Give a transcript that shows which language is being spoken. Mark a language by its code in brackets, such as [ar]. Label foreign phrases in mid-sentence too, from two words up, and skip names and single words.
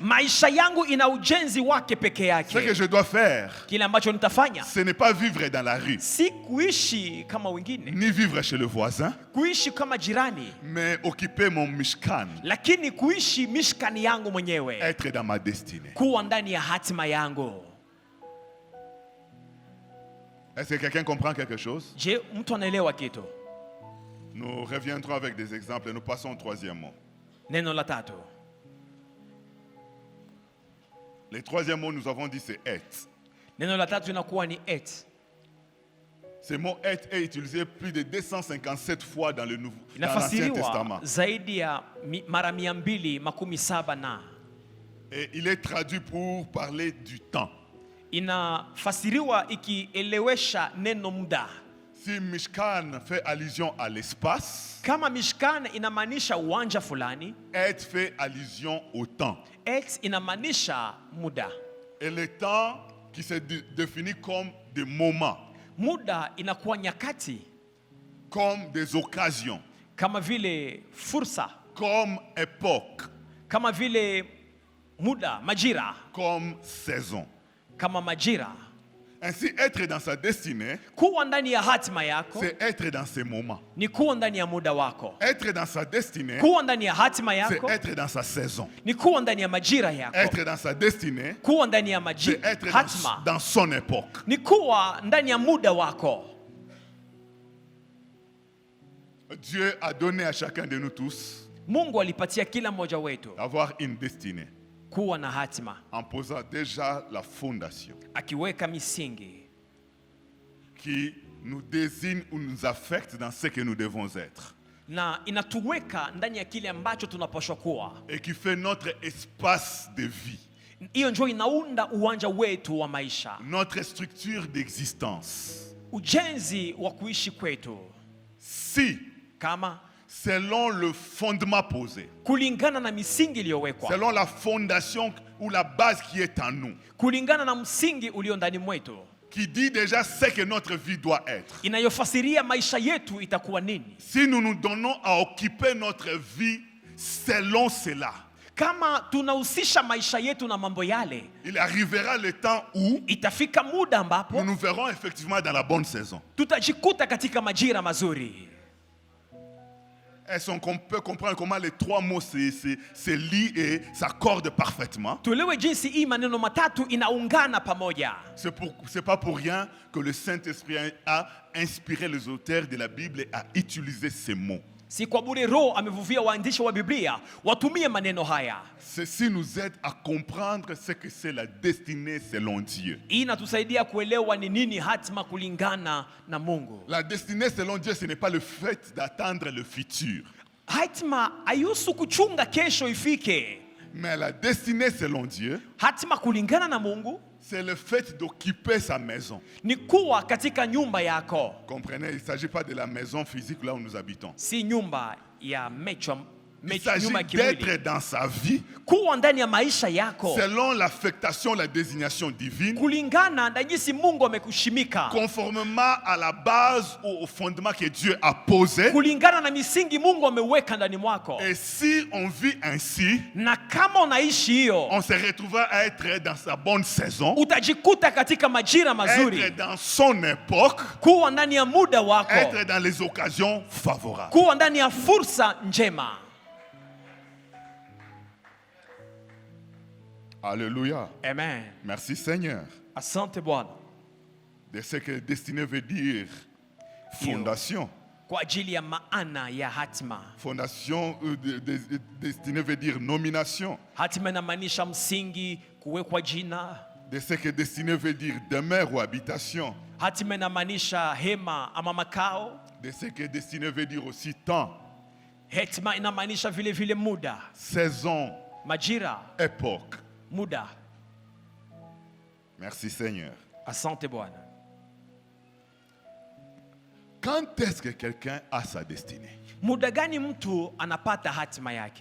[sw] Maisha yangu ina ujenzi wake peke [fr] Ce que [sw] yake. [fr] je dois faire, [sw] Kile ambacho nitafanya [fr] ce n'est pas vivre dans la rue, [sw] si kuishi kama wengine, [fr] ni vivre chez le voisin, [sw] kuishi kama jirani, [fr] mais occuper mon Mishkan, [sw] lakini kuishi mishkani yangu mwenyewe, [fr] être dans ma destinée. [sw] kuwa ndani ya hatima yangu. [fr] Est-ce que quelqu'un comprend quelque chose? [sw] Je, mtu anaelewa kitu? [fr] Nous reviendrons avec des exemples et nous passons au troisième mot. [sw] Neno la tatu. [fr] Le troisième mot, nous avons dit, c'est être. [sw] Neno la tatu inakuwa ni et. [fr] Ce mot être est utilisé plus de 257 fois dans l'Ancien [sw] Inafasiriwa [fr] Testament. [sw] zaidi ya mara 217 na [fr] Et il est traduit pour parler du temps. [sw] inafasiriwa ikielewesha neno muda. [fr] Si Mishkan fait allusion à l'espace, [sw] Kama mishkan inamaanisha uwanja fulani, [fr] être fait allusion au temps. [sw] et inamaanisha muda. [fr] Et le temps qui se définit comme des moments, [sw] Muda inakuwa nyakati, [fr] comme des occasions, [sw] kama vile fursa, [fr] comme époque, [sw] kama vile muda, majira, [fr] comme saison. [sw] kama majira. [fr] Ainsi, être dans sa destinée, [sw] Kuwa ndani ya hatima yako [fr] c'est être dans ces moments. [sw] ni kuwa ndani ya muda wako. [fr] Être dans sa destinée, [sw] Kuwa ndani ya hatima [fr] c'est [sw] yako [fr] être dans sa saison. [sw] ni kuwa ndani ya majira yako. [fr] Être dans sa destinée, [sw] Kuwa ndani ya [fr] c'est être [sw] hatima [fr] dans son époque. [sw] ni kuwa ndani ya muda wako. [fr] Dieu a donné à chacun de nous tous [sw] Mungu alipatia kila mmoja wetu [fr] d'avoir une destinée [sw] kuwa na hatima, [fr] en posant déjà la fondation [sw] akiweka misingi [fr] qui nous désigne ou nous affecte dans ce que nous devons être [sw] na inatuweka ndani ya kile ambacho tunapaswa kuwa. [fr] et qui fait notre espace de vie, [sw] Hiyo ndio inaunda uwanja wetu wa maisha, [fr] notre structure d'existence. [sw] ujenzi wa kuishi kwetu, [fr] Si, [sw] kama [fr] selon le fondement posé, [sw] kulingana na misingi iliyowekwa, [fr] selon la fondation ou la base qui est en nous, [sw] kulingana na msingi ulio ndani mwetu, [fr] qui dit déjà ce que notre vie doit être. [sw] inayofasiria maisha yetu itakuwa nini. [fr] Si nous nous donnons à occuper notre vie selon cela, [sw] Kama tunahusisha maisha yetu na mambo yale, [fr] il arrivera le temps où [sw] itafika muda ambapo [fr] nous nous verrons effectivement dans la bonne saison. [sw] tutajikuta katika majira mazuri. [fr] Est-ce qu'on peut comprendre comment les trois mots se lient et s'accordent parfaitement? [sw] Tuelewe jinsi hii maneno matatu inaungana pamoja. [fr] C'est pas pour rien que le Saint-Esprit a inspiré les auteurs de la Bible et a utilisé ces mots. [sw] Si kwa bure Roho amevuvia waandishi wa Biblia watumie maneno haya. [fr] Ceci nous aide à comprendre ce que c'est la destinée selon Dieu. [sw] Hii inatusaidia kuelewa ni nini hatima kulingana na Mungu. [fr] La destinée selon Dieu, ce n'est pas le fait d'attendre le futur. [sw] Hatima hayusu kuchunga kesho ifike. [fr] Mais la destinée selon Dieu, [sw] Hatima kulingana na Mungu [fr] c'est le fait d'occuper sa maison. [sw] ni kuwa katika nyumba yako. [fr] Comprenez, il ne s'agit pas de la maison physique là où nous habitons. [sw] Si nyumba ya mecho, [fr] Il s'agit [sw] nyumba ya kimwili. [fr] d'être dans sa vie [sw] Kuwa ndani ya maisha yako [fr] selon l'affectation, la désignation divine, [sw] kulingana na jinsi Mungu amekushimika, [fr] conformément à la base ou au fondement que Dieu a posé. [sw] kulingana na misingi Mungu ameweka ndani mwako. [fr] Et si on vit ainsi, [sw] Na kama unaishi hiyo, [fr] on se retrouvera à être dans sa bonne saison, [sw] utajikuta katika majira [fr] être [sw] mazuri, [fr] dans son époque, [sw] kuwa ndani ya muda wako, [fr] être dans les occasions favorables. [sw] kuwa ndani ya fursa njema. [fr] Alléluia. [sw] Amen. [fr] Merci Seigneur. [sw] Asante Bwana [fr] De ce que destinée veut dire fondation. [sw] kwa ajili ya maana ya hatima. [fr] Fondation, destinée veut dire nomination. [sw] Hatima inamaanisha msingi, kuwekwa jina. [fr] De ce que destinée veut dire demeure ou habitation. [sw] Hatima inamaanisha hema ama makao. [fr] De ce que destinée veut dire aussi temps, [sw] Hatima inamaanisha vile vile muda, [fr] saison, [sw] majira, [fr] époque. [sw] muda. [fr] Merci Seigneur. [sw] Asante Bwana. [fr] Quand est-ce que quelqu'un a sa destinée? [sw] Muda gani mtu anapata hatima yake?